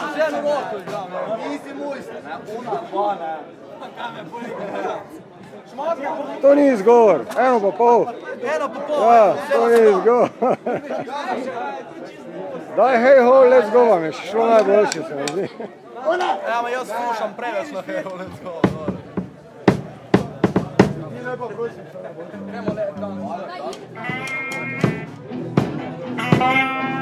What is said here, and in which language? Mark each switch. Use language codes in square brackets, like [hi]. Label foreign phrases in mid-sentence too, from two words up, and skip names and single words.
[sl] eno roko igram, ne? Nisi mujster, ne? Ona dva, ne? To ni izgovor, 1,5. 1,5. Ja, to ni izgovor. Daj, [en] hej ho, let's go [sl] vam je šlo najboljše, se mi zdi. Ja, ma jaz slušam preveč na [en] hej ho, let's go. [sl] Gremo le,